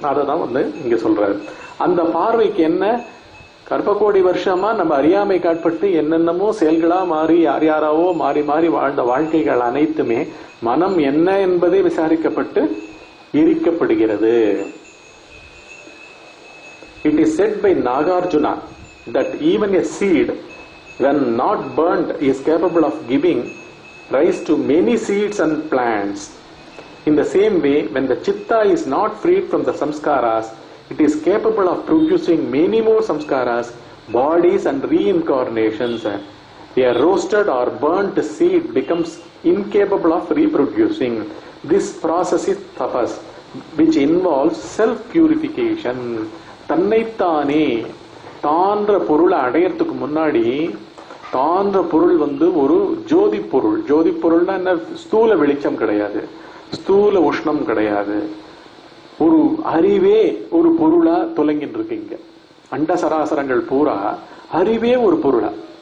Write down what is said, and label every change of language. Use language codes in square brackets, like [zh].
[ta] அததான் வந்து இங்க சொல்றாரு. அந்த பார்வைக்கு என்ன, கர்ப்பகோடி வருஷமா நம்ம அறியாமை காட்பட்டு என்னென்னமோ செயல்களா மாறி யார் யாராவோ மாறி மாறி வாழ்ந்த வாழ்க்கைகள் அனைத்துமே மனம் என்ன என்பதை விசாரிக்கப்பட்டு எரிக்கப்படுகிறது. [en] It is said by Nagarjuna that even a seed, when not burnt, is capable of giving rise to many seeds and plants. In the same way, when the chitta is not freed from the samskaras, it is capable of producing many more samskaras, bodies and reincarnations. A roasted or burnt seed becomes incapable of reproducing. This process is tapas, which involves self-purification. [ta] தன்னைத்தானே தான்ற பொருளை அடையறதுக்கு முன்னாடி தான்ற பொருள் வந்து ஒரு ஜோதி பொருள். ஜோதி பொருள்னா என்ன? ஸ்தூல வெளிச்சம் கிடையாது, ஸ்தூல உஷ்ணம் கிடையாது. ஒரு அறிவே ஒரு பொருளா தொலைங்கிட்டு இருக்கு. இங்க அண்ட சராசரங்கள் பூரா அறிவே ஒரு பொருளா.